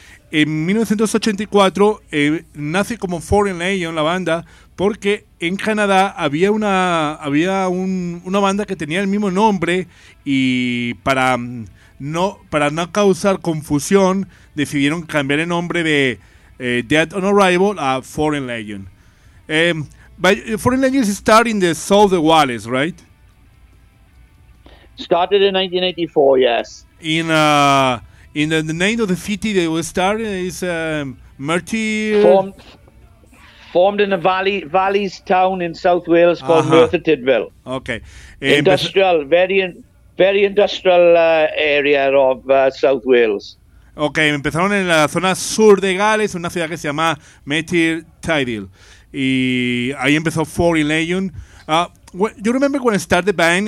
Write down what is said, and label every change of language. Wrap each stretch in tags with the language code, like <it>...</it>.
<es>En 1984 nace como Foreign Legion la banda, porque en Canadá había una banda que tenía el mismo nombre, y para no causar confusión decidieron cambiar el nombre de Dead on Arrival a Foreign Legion.</es> <en>Foreign Legion started in the South of the Wallace, right? Started in 1984, yes. In the name of the city they were started is Merti. Formed in a valley's town in South Wales called Merthyr Tydfil. Okay. Industrial, very industrial area of South Wales.</en> <es>Okay, empezaron en la zona sur de Gales, una ciudad que se llama Merthyr Tydfil. Y ahí empezó Foreign Legion.</es> <en>Do you remember when I started the band?</en>